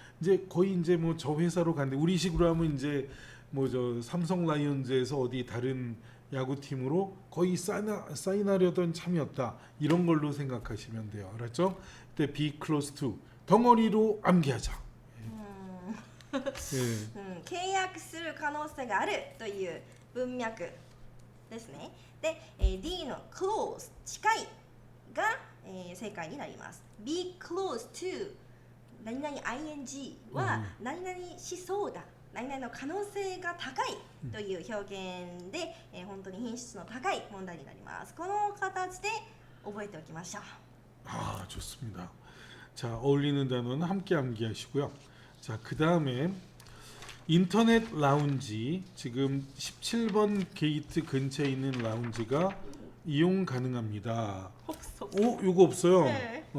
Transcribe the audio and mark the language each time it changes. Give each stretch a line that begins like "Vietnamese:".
Korean: 이제 거의 이제 뭐 저 회사로 갔는데 우리식으로 하면 이제 뭐 저 삼성 라이온즈에서 어디 다른 야구팀으로 거의 사인하려던 참이었다. 이런 걸로 생각하시면 돼요. 알았죠? 그때
English: be close to
Korean: 덩어리로 암기하자. 예.
Japanese: 契約する可能性があるという文脈ですね。で、D の close 近いが、正解になります。 be close to 何々 ing は何々しそうだ、何々の可能性が高いという表現で、本当に品質の高い問題になります。この形で覚えておきましょう。
Korean: 좋습니다. 자, 어울리는 단어는 함께 암기하시고요. 자, 그 다음에 인터넷 라운지, 지금 17번 게이트 근처에 있는 라운지가 이용 가능합니다. 이거 없어요? 네.